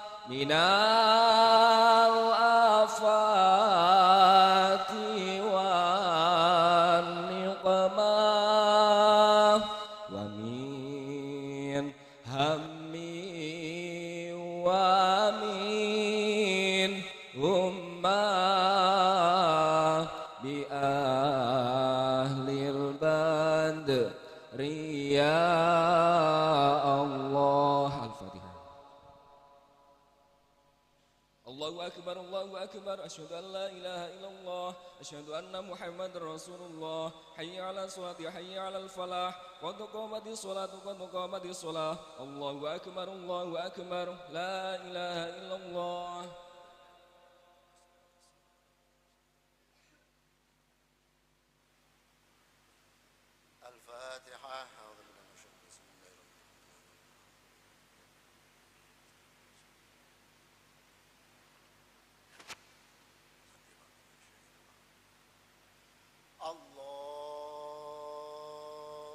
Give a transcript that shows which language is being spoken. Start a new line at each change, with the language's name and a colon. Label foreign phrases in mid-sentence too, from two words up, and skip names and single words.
Arabic: من الآفات والنقمة ومن هم ومن أمة بأهل البدر يا الله. الفاتحة. الله أكبر الله أكبر أشهد أن لا إله إلا الله أشهد أن محمدا رسول الله حي على الصلاة حي على الفلاح قد قامت الصلاة قد قامت الصلاة. الله أكبر لا إله إلا الله. الفاتحة. أعوذ بالله من الشيطان الرجيم. بسم الله الرحمن الرحيم.